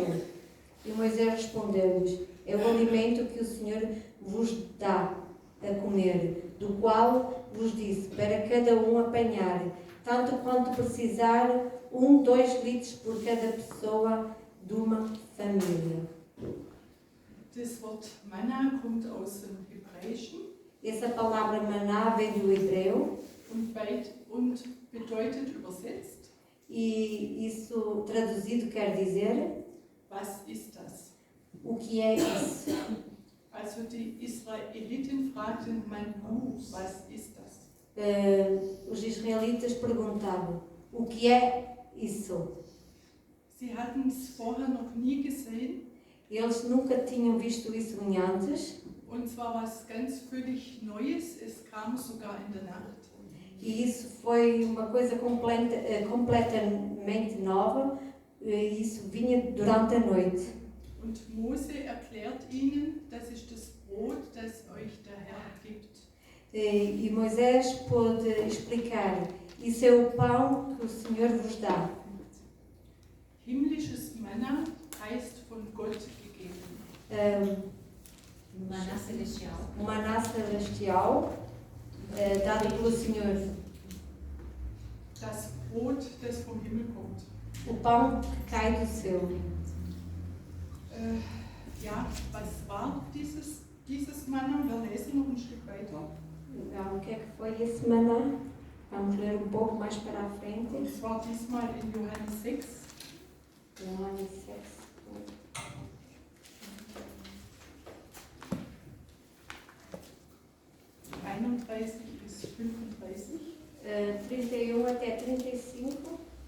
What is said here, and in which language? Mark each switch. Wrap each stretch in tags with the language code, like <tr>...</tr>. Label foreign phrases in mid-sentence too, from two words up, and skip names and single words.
<pt>E Moisés respondeu-lhes: é o alimento que o Senhor vos dá a comer, do qual vos disse, para cada um apanhar, tanto quanto precisar, 2 litros por cada pessoa de uma família.</pt> <de>Das Wort Manna kommt aus dem Hebräischen</de> <pt>Essa palavra maná vem do hebreu</pt> <de>und bedeutet übersetzt,</de> <pt>e isso traduzido quer dizer</pt> <de>was ist das?</de> <pt>o que é isso.</pt> <de>Also die Israeliten fragten Manu, was ist das?</de> <pt>Os israelitas perguntavam: o que é isso?</pt> <de>Sie hatten es vorher noch nie gesehen,</de> <pt>Eles nunca tinham visto isso antes,</pt> <de>und zwar was ganz völlig Neues, es kam sogar in der Nacht.</de> <pt>e isso foi uma coisa completamente nova, e isso vinha durante a noite.</pt> <de>Und Mose erklärt ihnen, das ist das Brot, das euch der Herr gibt.</de> <pt>E Moisés pôde explicar: isso é o pão que o Senhor vos dá.</pt> <de>Himmlisches Manna heißt von Gott gegeben.</de> <pt>Maná celestial. O maná celestial dado pelo Senhor.</pt> <de>Das Brot, das vom Himmel kommt.</de> <pt>O pão que cai do céu.</pt> <de>Ja, was war dieses Manna? Wir lesen noch ein Stück weiter.</de> <pt>Então, o que é que foi esse maná? Vamos ler um pouco mais para a frente.</pt> <de>Es war diesmal in Johannes 6. Johannes 6. 31 bis 35.</de> <pt>31 até 35.</pt>